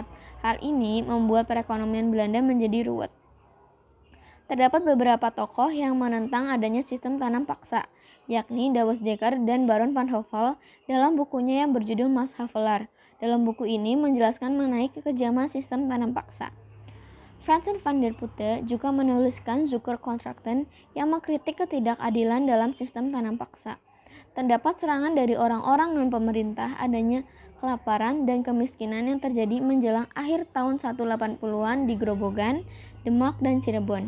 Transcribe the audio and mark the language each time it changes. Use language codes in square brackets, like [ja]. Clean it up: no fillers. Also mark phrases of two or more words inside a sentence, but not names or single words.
[id] Hal ini membuat perekonomian Belanda menjadi ruwet. Terdapat beberapa tokoh yang menentang adanya sistem tanam paksa, yakni Douwes Dekker dan Baron van Hövell dalam bukunya yang berjudul Max Havelaar. Dalam buku ini menjelaskan mengenai kekejaman sistem tanam paksa. Francis van der Putte juga menuliskan Zoekercontracten yang mengkritik ketidakadilan dalam sistem tanam paksa. Terdapat serangan dari orang-orang non-pemerintah adanya kelaparan dan kemiskinan yang terjadi menjelang akhir tahun 180-an di Grobogan, Demak, dan Cirebon.